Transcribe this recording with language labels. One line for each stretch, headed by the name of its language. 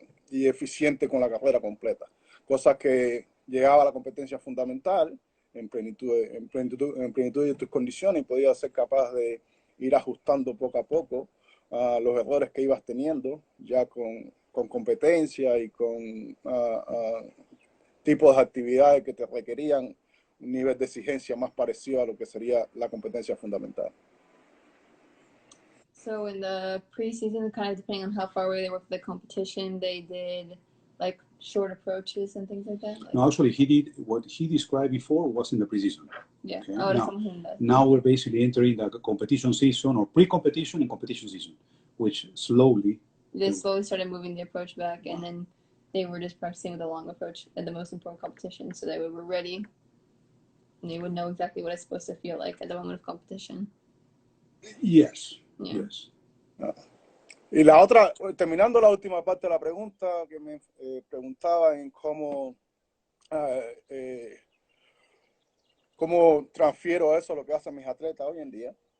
Spanish: y eficiente con la carrera completa, cosa que llegaba a la competencia fundamental en plenitud de tus condiciones y podías ser capaz de ir ajustando poco a poco los errores que ibas teniendo ya con competencia y con tipos de actividades que te requerían un nivel de exigencia más parecido a lo que sería la competencia fundamental.
English: So in the preseason, kind of depending on how far away they were from the competition, they did like short approaches and things like that? Like, no, actually, he did what he described before was in the preseason. Yeah. Okay? Now we're basically entering the competition season or pre-competition and competition season, which slowly... They slowly started moving the approach back, and then they were just practicing with a long approach at the most important competition, so they were ready, and they would know exactly what it's supposed to feel like at the moment of competition. Yes. Yeah. Yes.
Spanish: Y la otra, terminando la última parte de la pregunta, que me preguntaba en cómo transfiero eso a lo que hacen mis atletas hoy en día.